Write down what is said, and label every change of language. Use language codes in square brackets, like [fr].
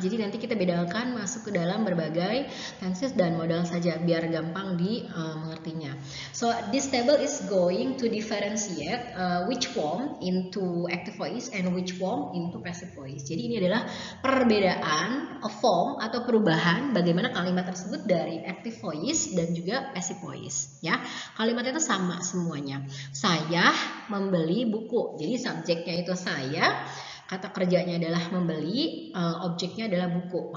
[id] Jadi nanti kita bedakan masuk ke dalam berbagai tenses dan model saja biar gampang di mengertinya. [en] So this table is going to differentiate which form into active voice and which form into passive voice. [id] Jadi ini adalah perbedaan form atau perubahan bagaimana kalimat tersebut dari active voice dan juga passive voice ya. Kalimatnya itu sama semuanya. Saya membeli buku. Jadi subjeknya itu saya, kata kerjanya adalah membeli, objeknya adalah buku.